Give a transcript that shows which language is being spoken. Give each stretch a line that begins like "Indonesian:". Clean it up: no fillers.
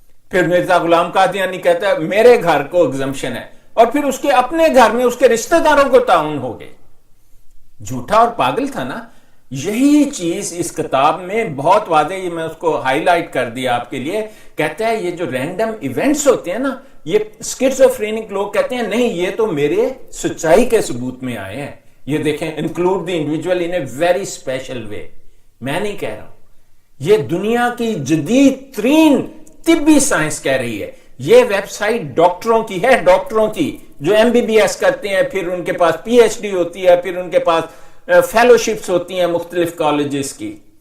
Urdu: پھر مرزا غلام قادیانی کہتا ہے میرے گھر کو ایگزمپشن ہے، اور پھر اس کے اپنے گھر میں اس کے رشتہ داروں کو طاعون ہو گئے. جھوٹا اور پاگل تھا نا. یہی چیز اس کتاب میں بہت واضح، یہ میں اس کو ہائی لائٹ کر دیا آپ کے لیے. کہتا ہے یہ جو رینڈم ایونٹس ہوتے ہیں نا، یہ اسکیزوفرینک لوگ کہتے ہیں نہیں یہ تو میرے سچائی کے ثبوت میں آئے ہیں. یہ دیکھیں
English: Include the individual in a very special way.
Urdu: میں نہیں کہہ رہا ہوں، یہ دنیا کی جدید ترین طبی سائنس کہہ رہی ہے. یہ ویب سائٹ ڈاکٹروں کی ہے، ڈاکٹروں کی جو MBBS کرتے ہیں، پھر ان کے پاس PhD ہوتی ہے، پھر ان کے پاس فیلوشپس ہوتی ہیں مختلف کالجز کی.